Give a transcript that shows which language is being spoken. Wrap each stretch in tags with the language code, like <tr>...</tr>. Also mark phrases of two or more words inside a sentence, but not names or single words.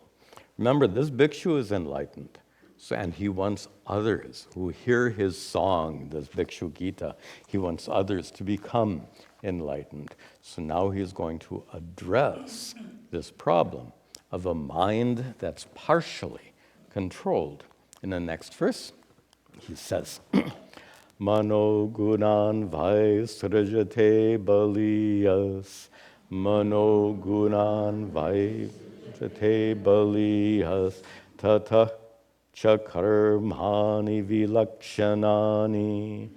<en>Remember, this bhikshu is enlightened, and he wants others who hear his song, this Bhikshu Gita, he wants others to become enlightened. So now he's going to address this problem of a mind that's partially controlled. In the next verse, he says,</en> <sa>Mano gunan vaisrajate baliyas. Mano gunan vaisrajate baliyas. Tata chakarmani vilakshanani.</sa>